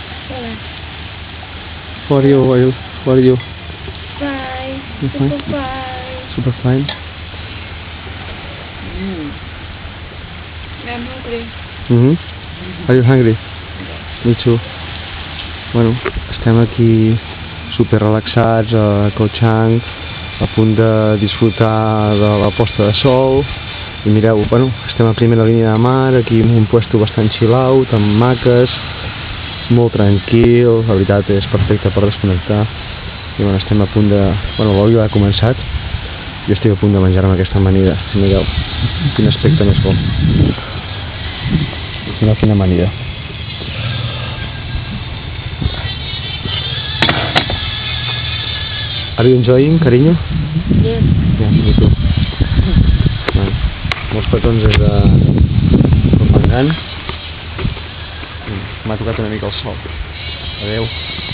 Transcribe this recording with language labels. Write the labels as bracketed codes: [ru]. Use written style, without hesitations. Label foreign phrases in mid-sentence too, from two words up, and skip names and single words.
[en] How are you? How are you? Fine. You Super fine? fine. Super fine. I'm hungry. Are you hungry? Me too. [ca] Bueno, estem aquí super relaxats a Ko Chang, a punt de disfrutar de la posta de sol. I mireu, bueno, estem a primera línia de mar, aquí en un puesto bastant [en] chill out, [ca] amb maques, molt tranquil, la veritat és perfecte per desconnectar. I bueno, estem a punt de... Bueno, l'oli ha començat, jo estic a punt de menjar-me aquesta amanida. Mireu, quin aspecte més bo. Mireu quina amanida. [en] Are you enjoying, carinyo? Yes. Yeah, me too. [ca] Bueno, molts petons des de Cormangan. M'ha tocat una mica el sol. Adeu.